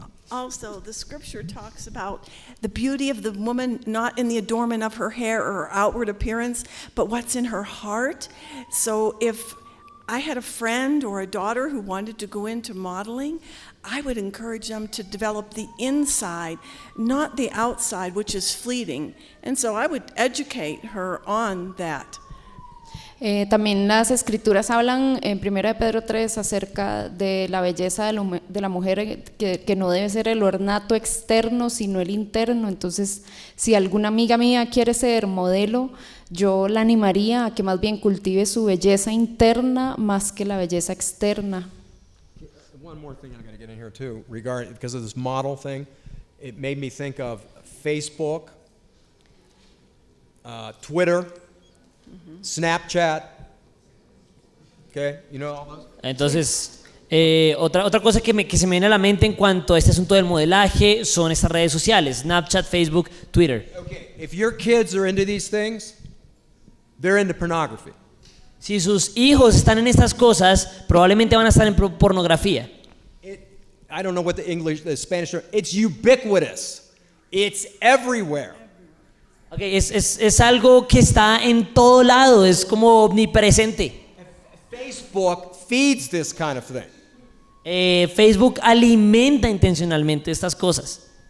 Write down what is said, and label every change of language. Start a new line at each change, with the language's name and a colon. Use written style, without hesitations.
English: Also, the scripture talks about the beauty of the woman not in the adornment of her hair or her outward appearance, but what's in her heart. So if I had a friend or a daughter who wanted to go into modeling, I would encourage them to develop the inside, not the outside, which is fleeting. And so I would educate her on that.
Spanish: También las escrituras hablan en 1 de Pedro 3 acerca de la belleza de la mujer, que no debe ser el ornato externo, sino el interno. Entonces, si alguna amiga mía quiere ser modelo, yo la animaría a que más bien cultive su belleza interna más que la belleza externa.
English: One more thing I got to get in here too, regarding because of this model thing, it made me think of Facebook, Twitter, Snapchat. Okay, you know all those?
Spanish: Entonces, otra cosa que se me viene a la mente en cuanto a este asunto del modelaje son estas redes sociales, Snapchat, Facebook, Twitter.
English: Okay, if your kids are into these things, they're into pornography.
Spanish: Si sus hijos están en estas cosas, probablemente van a estar en pornografía.
English: I don't know what the Spanish term, it's ubiquitous. It's everywhere.
Spanish: Okay, es algo que está en todo lado, es como omnipresente.
English: Facebook feeds this kind of thing.
Spanish: Facebook alimenta intencionalmente estas cosas.